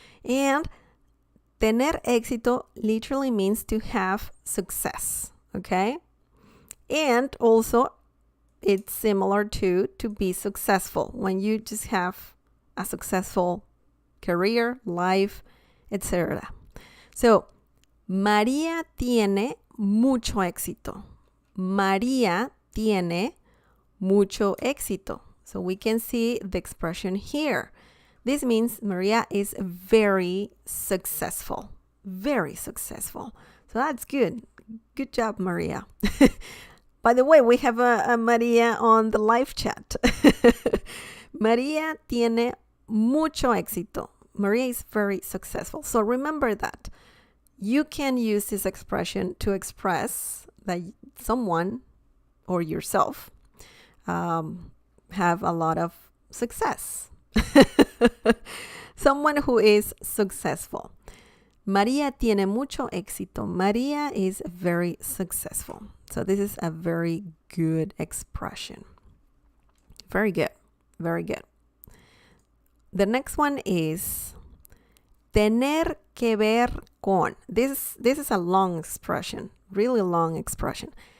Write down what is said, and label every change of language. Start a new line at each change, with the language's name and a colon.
English: And tener éxito literally means to have success. Okay? And also, it's similar to be successful, when you just have a successful career, life, etc.
Spanish: So, María tiene mucho éxito. María tiene mucho éxito.
English: So we can see the expression here. This means Maria is very successful. Very successful. So that's good. Good job, Maria. By the way, we have a Maria on the live chat.
Spanish: Maria tiene mucho éxito.
English: Maria is very successful. So remember that. You can use this expression to express that someone or yourself have a lot of success. Someone who is successful.
Spanish: María tiene mucho éxito.
English: María is very successful. So this is a very good expression. Very good. Very good. The next one is
Spanish: tener que ver con.
English: This is a long expression. Really long expression.